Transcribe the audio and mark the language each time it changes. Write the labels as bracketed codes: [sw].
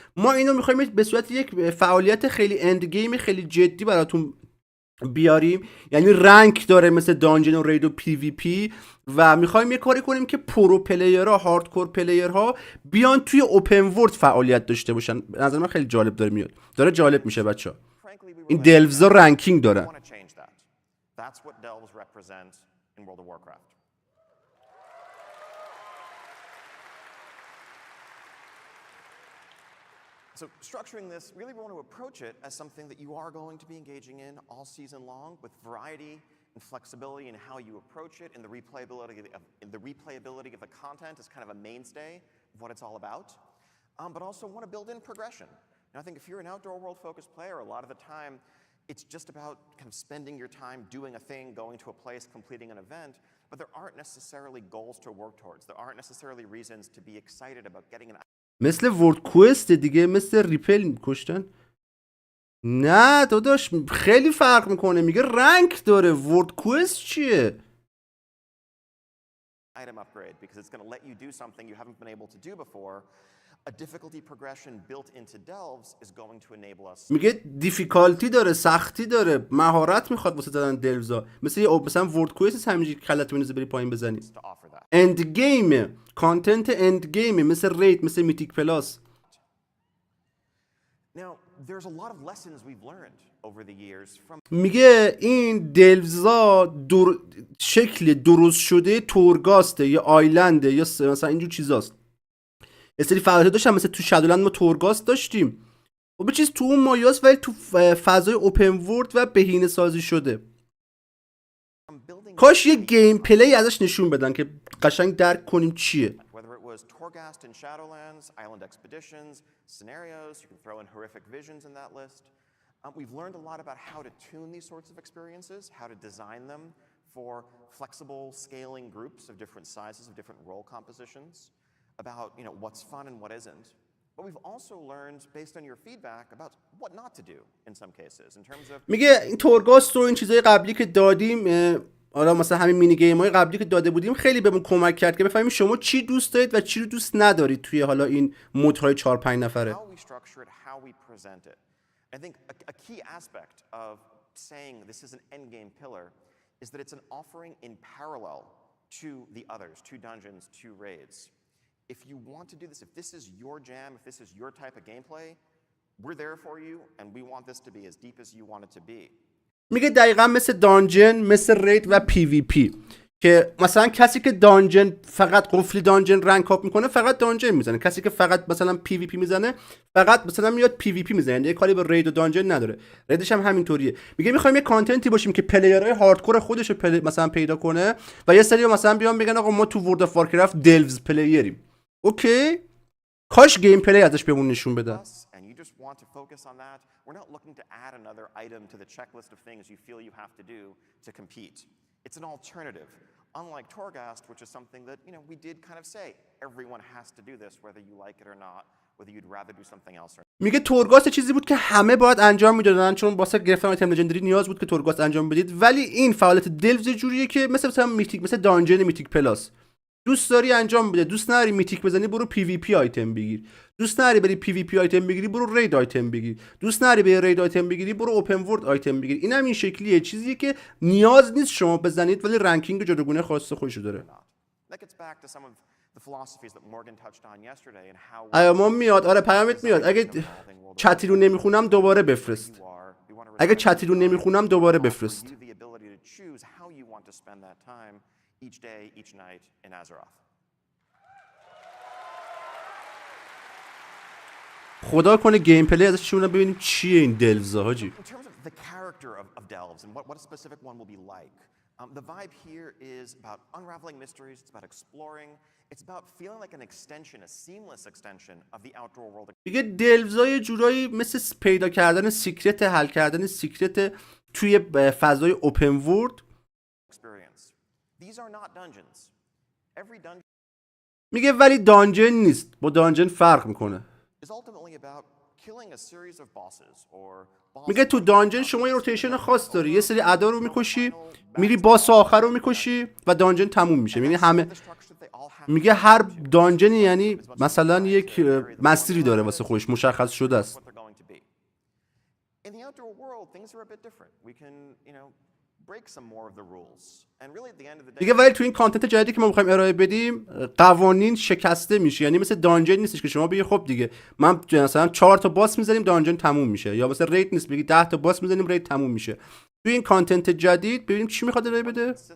[fa] ما اینو میخوایم به صورت یک فعالیت خیلی اند گیم خیلی جدی براتون بیاریم، یعنی رنک داره مثل دانجن و رید و پی وی پی، و میخوایم یه کاری کنیم که پرو پلیرها، هاردکور پلیرها بیان توی اوپن ورلد فعالیت داشته باشن. به نظر من خیلی جالب داره جالب میشه بچه‌ها. [en] Frankly, we were [fa] این [en] like, [fa] دلوزا [en] "No, [fa] رنکینگ [en] we [fa] دارن. [en] want to change that." That's what delves represent in World of Warcraft. So structuring this, really we want to approach it as something that you are going to be engaging in all season long, with variety and flexibility in how you approach it, and the replayability of the content is kind of a mainstay of what it's all about, but also want to build in progression. And I think if you're an outdoor world focused player, a lot of the time it's just about kind of spending your time doing a thing, going to a place, completing an event, but there aren't necessarily goals to work towards. There aren't necessarily reasons to be excited about getting an [fa] مثل ورد کوست دیگه، مثل ریپل کشتن. نه داداش خیلی فرق میکنه، میگه رنک داره. ورد کوست چیه؟ [en] item upgrade, because it's going to let you do something you haven't been able to do before. A difficulty progression built into delves is going to enable us [fa] میگه دیفیکالتی داره، سختی داره، مهارت میخواد واسه زدن دلوزا. مثلا ورد کوست همینجوری کلت بنوزه بری پایین بزنی. [en] to offer that. [fa] اند گیم، کانتنت اند گیم، مثل رید، مثل میتیک پلاس. [en] Now, there's a lot of lessons we've learned over the years from [fa] میگه این دلوزا شکل درست شده تورگاسته یا آیلنده یا مثلا اینجور چیزاست. یه سری فعالیت داشتن، مثل تو شادولند ما تورگاست داشتیم و به چیز تو اون مایاست، ولی تو فضای اوپن ورلد و بهینه سازی شده. [en] building [fa] کاش یه گیم پلی ازش نشون بدن که قشنگ درک کنیم چیه. [en] whether it was Torghast in Shadowlands, Island Expeditions, scenarios, you can throw in horrific visions in that list. We've learned a lot about how to tune these sorts of experiences, how to design them for flexible scaling groups of different sizes, of different role compositions, about what's fun and what isn't. But we've also learned, based on your feedback, about what not to do in some cases, in terms of [fa] میگه این تورگاست رو، این چیزای قبلی که دادیم، حالا مثلا همین مینی گیم های قبلی که داده بودیم خیلی بهمون کمک کرد که بفهمیم شما چی دوست دارید و چی رو دوست ندارید توی حالا این مودهای 4-5 نفره. [en] how we structure it, how we present it. I think a key aspect of saying this is an endgame pillar is that it's an offering in parallel to the others, to dungeons, to raids. If you want to do this, if this is your jam, if this is your type of gameplay, we're there for you, and we want this to be as deep as you want it to be. [fa] میگه دقیقا مثل دانجن، مثل رید و پی وی پی، که مثلا کسی که دانجن فقط قفلی دانجن رنک اپ میکنه فقط دانجن میزنه، کسی که فقط مثلا پی وی پی میزنه فقط مثلا میاد پی وی پی میزنه، یعنی کاری به رید و دانجن نداره. ریدش هم همینطوریه. میگه میخوایم یه کانتنتی باشیم که پلیرهای هاردکور خودش رو مثلا پیدا کنه و یه سری مثلا بیان بگن آقا ما تو ورلد اف وارکرفت دلوز پلیریم. اوکی، کاش گیم پلی ازش بهمون نشون بدن. [en] And you just want to focus on that. We're not looking to add another item to the checklist of things you feel you have to do to compete. It's an alternative. Unlike Torghast, which is something that, we did kind of say, everyone has to do this, whether you like it or not, whether you'd rather do something else or not. [fa] میگه تورگاست چیزی بود که همه باید انجام میدادن، چون واسه گرفتن آیتم لژندری نیاز بود که تورگاست انجام بدید. ولی این فعالیت دلوز جوریه که مثلا میتیک، مثل دانجن میتیک پلاس، دوست داری انجام بده، دوست نداری میتیک بزنی برو پی وی پی آیتم بگیر، دوست نداری بری پی وی پی آیتم بگیری برو رید آیتم بگیر، دوست نداری بری رید آیتم بگیری برو اوپن ورلد آیتم بگیر. اینم این شکلیه، چیزیه که نیاز نیست شما بزنید ولی رنکینگ جداگونه خاص خودشو داره. [en] That gets back to some of the philosophies that Morgan touched on yesterday and how [fa] پیامم میاد، آره پیامت میاد. اگه چتی رو نمیخونم دوباره بفرست. اگه چتی رو نمیخونم دوباره بفرست. [en] you the ability to choose how you want to spend that time each day, each night in Azeroth. [fa] خدا کنه گیم پلی ازش چون ببینیم چیه این دلوزا حاجی. [en] In terms of the character of delves and what a specific one will be like, the vibe here is about unraveling mysteries, it's about exploring, it's about feeling like an extension, a seamless extension of the outdoor world [fa] دیگه دلوزا یه جورایی مثل پیدا کردن سیکرت، حل کردن سیکرت توی فضای اوپن ورلد. [en] experience. These are not dungeons. Every dungeon [fa] میگه ولی دانجن نیست، با دانجن فرق میکنه. [en] is ultimately about killing a series of bosses or [fa] میگه تو دانجن شما یه روتیشن خاص داری، یه سری ادا رو میکشی، میری باس آخر رو میکشی و دانجن تموم میشه. یعنی همه، میگه هر دانجنی یعنی مثلا یک مسیری داره واسه خودش مشخص شده است. [en] In the outdoor world, world, things are a bit different. We can, break some more of the rules. And really at the end of the day [fa] دیگه ولی تو این کانتنت جدیدی که ما می‌خوایم ارائه بدیم قوانین شکسته میشه. یعنی مثل دانجن نیستش که شما بگی خب دیگه من مثلا 4 تا باس می‌زنیم دانجن تموم میشه، یا مثلا ریت نیست بگی 10 تا باس می‌زنیم ریت تموم میشه. تو این کانتنت جدید ببینیم چی می‌خواد ارائه بده.